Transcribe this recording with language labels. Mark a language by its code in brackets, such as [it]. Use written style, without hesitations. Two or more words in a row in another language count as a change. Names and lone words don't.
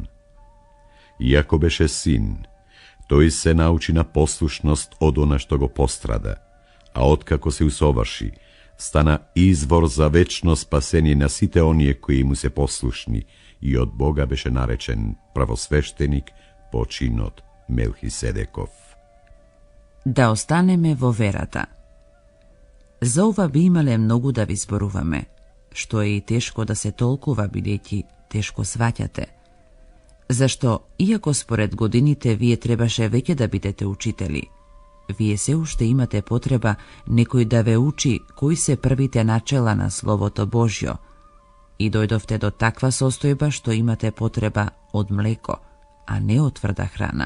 [mk] Иако беше син, тој се научи на послушност од она што го пострада, а откако се усоваши, стана извор за вечно спасение на сите оније кои му се послушни и од Бога беше наречен правосвештеник починот Мелхиседеков. Да останеме во верата. За ова би имале многу да ви зборуваме, што е и тешко да се толкува бидејќи тешко сваќате. Зашто, иако според годините вие требаше веќе да бидете учители, вие се уште имате потреба некој да ве учи кои се првите начела на Словото Божјо и дојдовте до таква состојба што имате потреба од млеко, а не од тврда храна.